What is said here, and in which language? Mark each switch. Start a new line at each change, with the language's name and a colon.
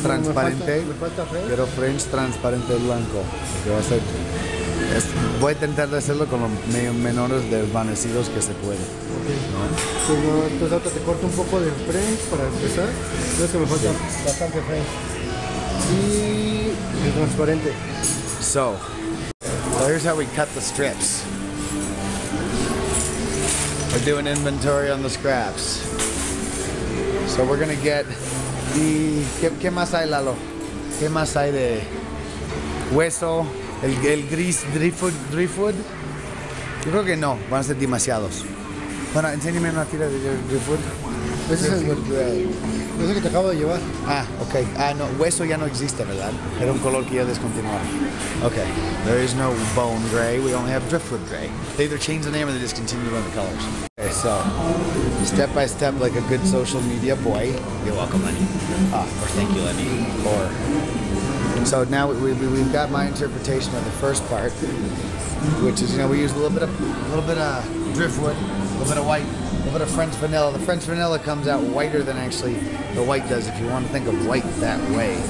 Spanish: transparente. me falta French. Quiero French transparente blanco. Que va a ser, voy a intentar de hacerlo con los menores desvanecidos que se puede.
English: Okay.
Spanish: Sí, no, entonces ahorita te corto un poco de French para empezar. Creo que me falta bastante French. Y el transparente.
English: So here's how we cut the strips. We're doing inventory on the scraps. So we're gonna get the...
Spanish: ¿Qué más hay, Lalo? ¿Qué más hay de hueso? El gris driftwood? Yo creo que no, van a ser demasiados. Bueno, enséñame una tira de driftwood. Ese es el gray. Ese que te acabo de llevar. Ah, ok. Ah, no, hueso ya no existe, ¿verdad? Era un color que ya descontinuaron.
English: Okay, there is no bone gray. We only have driftwood gray. They either change the name or they discontinue one of the colors. Okay, so step by step, like a good social media boy. You're welcome, Lenny. Or thank you, Lenny. Or so now we've got my interpretation of the first part, which is, you know, we use a little bit of driftwood, a little bit of white, a little bit of French vanilla. The French vanilla comes out whiter than actually the white does, if you want to think of white that way.